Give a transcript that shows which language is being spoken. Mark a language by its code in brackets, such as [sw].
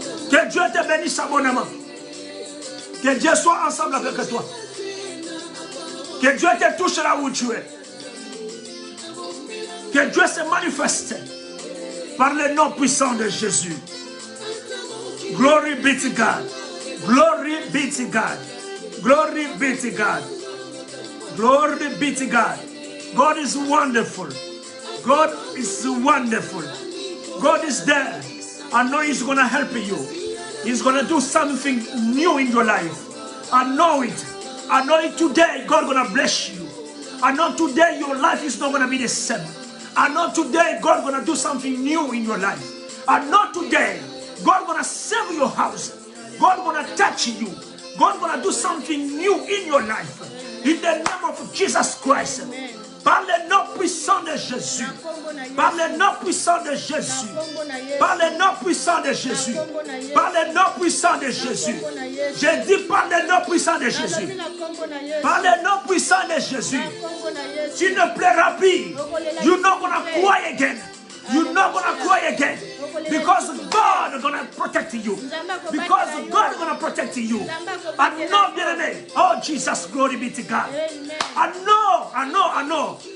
[fr] Que Dieu te bénisse abondamment. Que Dieu soit ensemble avec toi. Que Dieu te touche là où tu es. Que Dieu se manifeste par le nom puissant de Jésus. [en] Glory be to God. Glory be to God. Glory be to God. Glory be to God. God is wonderful. God is wonderful. God is there. I know He's going to help you. He's going to do something new in your life. I know it. I know it today. God going to bless you. I know today your life is not going to be the same. I know today God going to do something new in your life. I know today God going to save your house. God going to touch you. God going to do something new in your life. In the name of Jesus Christ. [fr] Par le nom puissant de Jésus. Par le nom puissant de Jésus. Par le nom puissant de Jésus. Par le nom puissant de Jésus. Je dis par le nom puissant de Jésus. Par le nom puissant de Jésus. Tu ne plairas plus. [en] You're not going to cry again. You're not going to cry again. Because God is going to protect you. Because God is going to protect you. I know, bien-aimé. Oh, Jesus, glory be to God. I know.